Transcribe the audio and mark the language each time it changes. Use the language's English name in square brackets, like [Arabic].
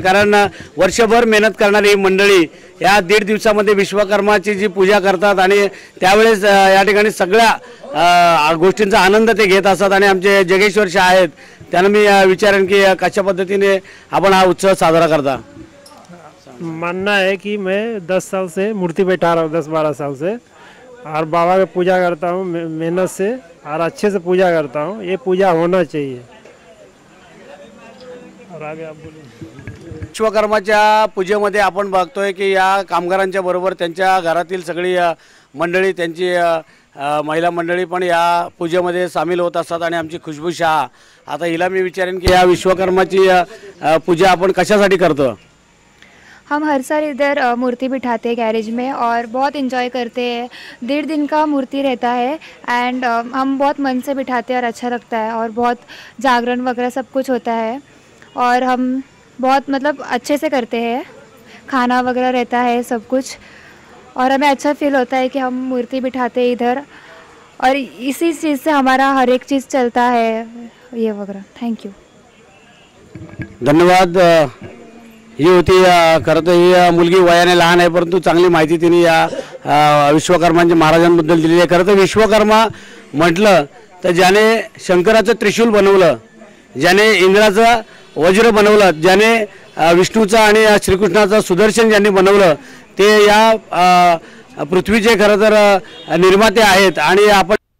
[Marathi] कारण वर्षभर मेहनत करणारी ही मंडळी या 1.5 दिवसामध्ये विश्वकर्माची जी पूजा करतात आणि त्यावेळेस या ठिकाणी सगळ्या गोष्टींचा आनंद ते घेत असतात. आणि आमचे जगेश्वर शाह आहेत, त्यांना मी विचारेन की कशा पद्धतीने आपण हा उत्सव साजरा करता. [Hindi] मानना है कि मैं 10 साल से मूर्ति बैठा रहा हूँ, 10-12 साल से, और बाबा की पूजा करता हूँ मेहनत से और अच्छे से पूजा करता हूँ. ये पूजा होना चाहिए. और आगे आप बोलिए. [Marathi] विश्वकर्माच्या पूजेमध्ये आपण बघतोय की या कामगारांच्या बरोबर त्यांच्या घरातील सगळी मंडळी, त्यांची महिला मंडळी पण या पूजेमध्ये सामील होत असतात. आणि आमची खुशबू शाह, आता हिला मी विचारेन की या विश्वकर्माची पूजा आपण कशासाठी करतो. [Hindi] हम हर साल इधर मूर्ति बिठाते हैं गैरेज में और बहुत एंजॉय करते हैं. 1.5 दिन का मूर्ति रहता है एंड हम बहुत मन से बिठाते हैं और अच्छा लगता है और बहुत जागरण वगैरह सब कुछ होता है और हम बहुत मतलब अच्छे से करते हैं. खाना वगैरह रहता है सब कुछ और हमें अच्छा फील होता है कि हम मूर्ति बिठाते हैं इधर और इसी चीज़ से हमारा हर एक चीज़ चलता है ये वगैरह. [English] Thank you. [Marathi] धन्यवाद. ही होती खरं तर ही मुलगी वयाने लहान आहे, परंतु चांगली माहिती तिने या विश्वकर्मांच्या महाराजांबद्दल दिली आहे. खरं तर विश्वकर्मा म्हटलं तर ज्याने शंकराचं त्रिशूल बनवलं, ज्याने इंद्राचं वज्र बनवलं, ज्याने विष्णूचं आणि श्रीकृष्णाचं सुदर्शन ज्यांनी बनवलं, ते या पृथ्वीचे खरं तर निर्माते आहेत. आणि आपण